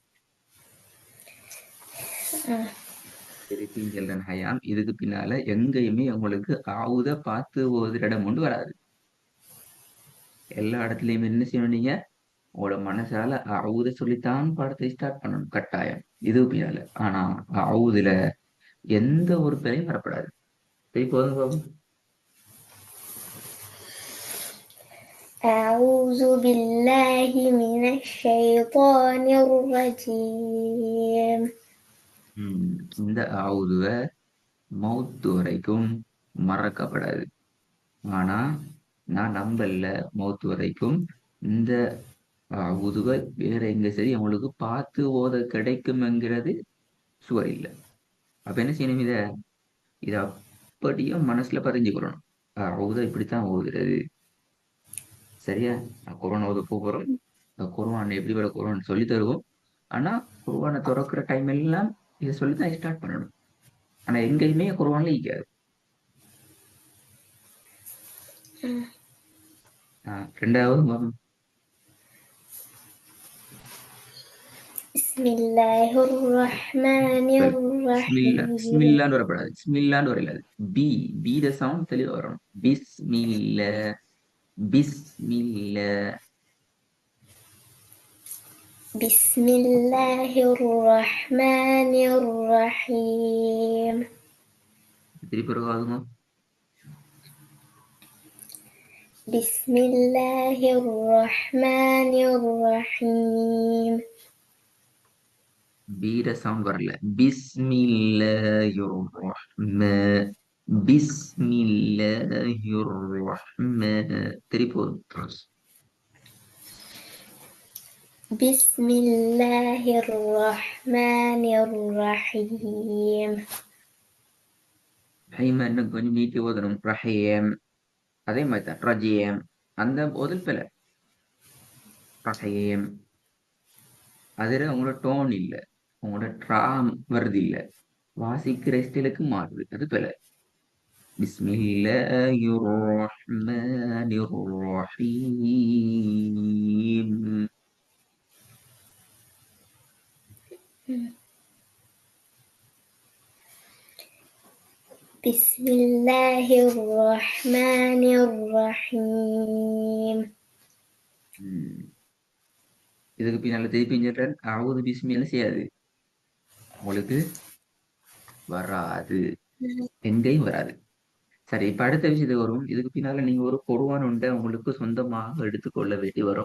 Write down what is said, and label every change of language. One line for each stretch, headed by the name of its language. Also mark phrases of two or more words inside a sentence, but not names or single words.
Tamil: திருப்பியும் சொல்றேன் ஹயாம், இதுக்கு பின்னால எங்கேயுமே உங்களுக்கு ஆவுத பார்த்து ஓதுற இடம் கொண்டு வராது. எல்லா இடத்துலயுமே என்ன செய்யணும் நீங்க? உங்களோட மனசால அவுத சொல்லித்தான் பாடத்தை ஸ்டார்ட் பண்ணணும் கட்டாயம். இதுக்கு பின்னால. ஆனா அவுதுல எந்த ஒரு பிழையும் வரப்படாது. போய் போதும் பாபு.
Arabic: أعوذ بالله من الشيطان الرجيم
Tamil: இந்த ஆவுதுவ மௌத்து வரைக்கும் மறக்கப்படாது. ஆனா நான் நம்பல மௌத்து வரைக்கும் இந்த உதுவை வேற எங்க சரி அவங்களுக்கு பார்த்து ஓத கிடைக்கும்ங்கிறது சுவர் இல்லை. அப்ப என்ன செய்யணும்? இத அப்படியே மனசுல பதிஞ்சுக்கிறணும். உத இப்படித்தான் ஓதுறது. சரியா? குரான் ஓத போறோம். குர்ஆன் எப்படி வர குர்ஆன் சொல்லி தருவோம். ஆனா குர்ஆனை திறக்கிற டைம் எல்லாம் இதை சொல்லித்தான் ஸ்டார்ட் பண்ணணும். ஆனா எங்கேயுமே குர்ஆன்ல ஈக்காது. ரெண்டாவது
Arabic: بسم الله الرحمن الرحيم
Tamil: பிஸ்மில்லான்னு வரப்படாது. பிஸ்மில்லான்னு வரல. பி பி த சவுண்ட் தெளிவா வரணும்.
Arabic: بسم الله بسم الله. بسم الله الرحمن الرحيم
Tamil: திருப்பி வருவாதுங்க.
Arabic: بسم الله الرحمن الرحيم
Tamil: பி த சவுண்ட் வரல.
Arabic: بسم الله الرحمن بسم الله الرحمن.
Tamil: திருப்பி வரும்.
Arabic: بسم الله الرحمن الرحيم
Tamil: ஹைமா இன்னும் கொஞ்சம் நீட்டி ஓதணும். ரஹீம் அதே மாதிரி தான். ரஜீம் அந்த ஓதல் பிழை. ரஹீம் அதுல உங்களோட டோன் இல்ல, உங்களோட ட்ராம் வருது இல்ல, வாசிக்கிற ஸ்டைலுக்கு மாறுது. அது பிழை.
Arabic: بسم الله الرحمن الرحيم. بسم الله الرحمن الرحيم
Tamil: இதுக்கு பின்னால திருப்பி சொல்றேன், அவுது பிஸ்மில்ல செய்யாது, உங்களுக்கு வராது, எங்கேயும் வராது. சரி, இப்ப அடுத்த விஷயத்துக்கு வரும். இதுக்கு பின்னால நீங்க ஒரு குர்ஆன் ஒன்றை உங்களுக்கு சொந்தமாக எடுத்துக்கொள்ள வேண்டி வரும்.